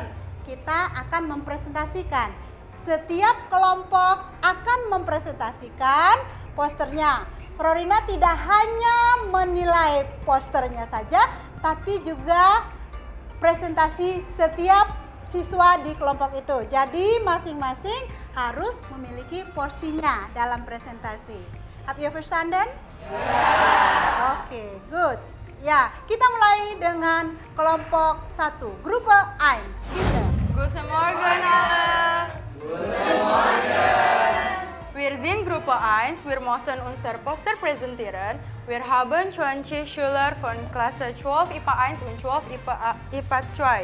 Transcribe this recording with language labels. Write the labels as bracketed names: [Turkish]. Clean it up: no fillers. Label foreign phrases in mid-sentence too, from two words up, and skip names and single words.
[Indonesian] Kita akan mempresentasikan. Setiap kelompok akan mempresentasikan posternya. Florina tidak hanya menilai posternya saja, tapi juga presentasi setiap siswa di kelompok itu. Jadi masing-masing harus memiliki porsinya dalam presentasi. [English] Have you understand? Oke, good. [Indonesian] Ya, kita mulai dengan kelompok 1, [German] gruppe 1. Bitte. Guten Morgen alle. Guten Morgen. Wir sind Gruppe 1, wir möchten unser Poster präsentieren. Wir haben 20 Schüler von Klasse 12 IPA 1 und 12 IPA 2.